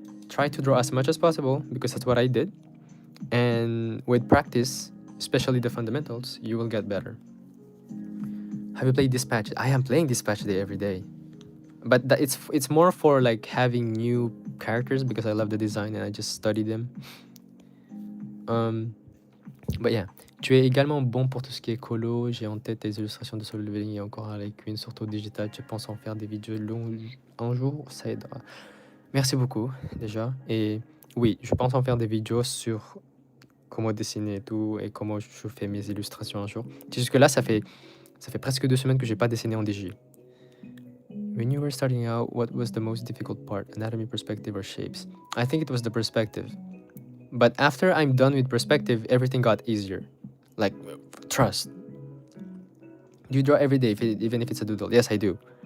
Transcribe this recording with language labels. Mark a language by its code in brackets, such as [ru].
[en] Try to draw as much as possible because that's what I did. And with practice, especially the fundamentals, you will get better. Have you played Dispatch? I am playing Dispatch Day every day. But it's more for like having new characters because I love the design and I just study them. But yeah. [fr] Tu es également bon pour tout ce qui est colo. J'ai en tête tes illustrations de solo leveling et encore avec une surtout digitale. Tu penses en faire des vidéos longues un jour? Ça aidera. Merci beaucoup déjà. Et oui, je pense en faire des vidéos sur comment dessiner et tout et comment je fais mes illustrations un jour. Jusque-là, ça fait presque 2 semaines que j'ai pas dessiné en DG. [en] When you were starting out, what was the most difficult part? Anatomy, perspective, or shapes? I think it was the perspective. But after I'm done with perspective, everything got easier. Like, trust. You draw every day, even if it's a doodle. Yes, I do.